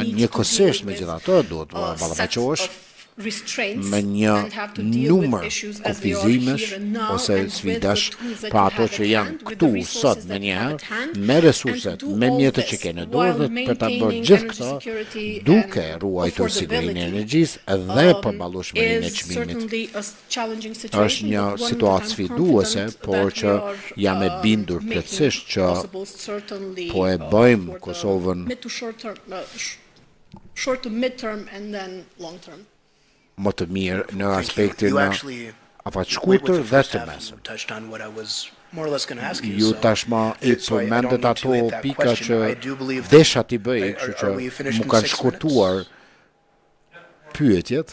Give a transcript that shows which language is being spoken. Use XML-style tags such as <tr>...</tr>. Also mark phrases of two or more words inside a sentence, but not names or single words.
<sq>Njëkohësisht megjithatë duhet të ballafaqohesh me një numër kufizimesh ose sfidash për ato që janë këtu sot me njëherë, me resurset, me mjetët që kene dorë dhe për të bërë gjithë këto duke ruajtur sigurinë e energjisë dhe përballueshmërinë e çmimit. Është një situatë sfiduese, por që jam e bindur plotësisht që po e bëjmë Kosovën</sq> <en>short to mid-term and then long term.</en> <sq>Më të mirë në aspektin afatshkurtër dhe të mesëm. Ju tashma i përmendet ato pika që desha t'i bëj, kështu që mu kanë shkurtuar pyetjet.</sq>